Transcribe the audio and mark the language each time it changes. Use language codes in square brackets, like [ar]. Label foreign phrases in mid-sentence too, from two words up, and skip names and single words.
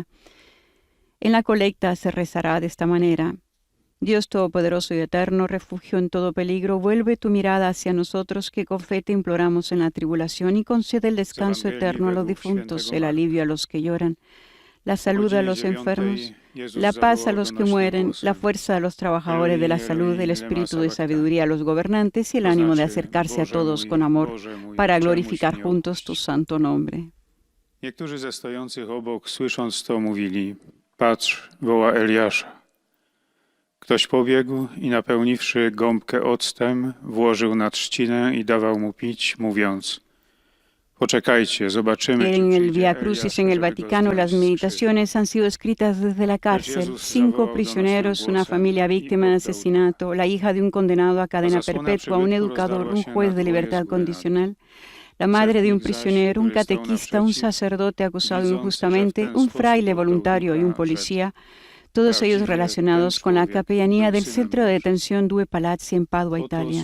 [es] En la colecta se rezará de esta manera: Dios Todopoderoso y Eterno, refugio en todo peligro, vuelve tu mirada hacia nosotros que con fe te imploramos en la tribulación y concede el descanso eterno a los difuntos, el alivio a los que lloran, la salud a los enfermos, la paz a los que mueren, la fuerza a los trabajadores de la salud, el espíritu de sabiduría a los gobernantes y el ánimo de acercarse a todos con amor para glorificar juntos tu santo nombre. [pl] Niektórzy ze stojących obok, słysząc to, mówili: Patrz, woła Eliasza. Ktoś pobiegł i napełniwszy gąbkę octem, włożył na trzcinę i dawał mu pić, mówiąc: Poczekajcie, zobaczymy. [es] En el Via Crucis en el Vaticano, las meditaciones han sido escritas desde la cárcel. 5 prisioneros, una familia víctima de asesinato, la hija de un condenado a cadena perpetua, un educador, un juez de libertad condicional, la madre de un prisionero, un catequista, un sacerdote acusado injustamente, un fraile voluntario y un policía, todos ellos relacionados con la capellanía del Centro de Detención Due Palazzi en Padua, Italia.